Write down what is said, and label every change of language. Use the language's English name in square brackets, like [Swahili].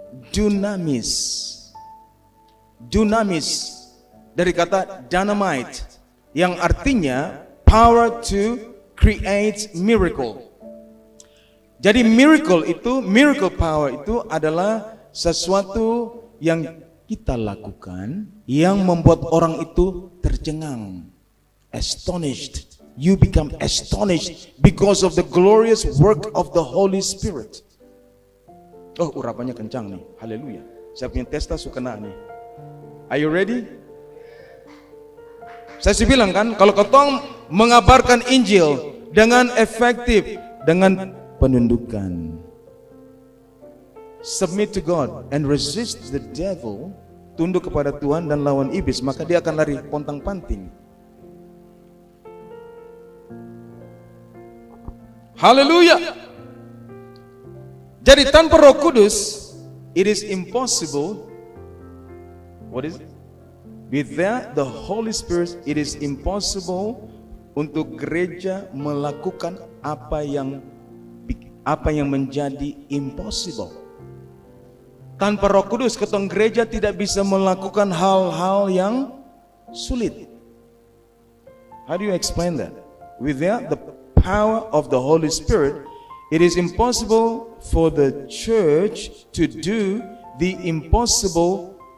[Indonesian] Dunamis. Dunamis dari kata dynamite, yang artinya [English] power to create miracle. [Indonesian] Jadi miracle power itu adalah sesuatu yang kita lakukan yang membuat orang itu tercengang, astonished. [English] You become astonished because of the glorious work of the Holy Spirit. [Indonesian] Oh, urapannya kencang nih. Haleluya. Saya punya testa suka nih. [English] Are you ready? [Indonesian] Saya sih bilang kan, kalau ketong mengabarkan Injil dengan efektif, dengan penundukan, [English] submit to God and resist the devil, [Indonesian] tunduk kepada Tuhan dan lawan iblis, maka dia akan lari pontang-panting. Haleluya. Jadi tanpa Roh Kudus, [English] it is impossible. What is it? Without the Holy Spirit, it is impossible [Indonesian] untuk gereja melakukan apa yang menjadi impossible. Tanpa Roh Kudus, ketong gereja tidak bisa melakukan hal-hal yang sulit. [English] How do you explain that? Without the power of the Holy Spirit, it is impossible for the church to do the impossible.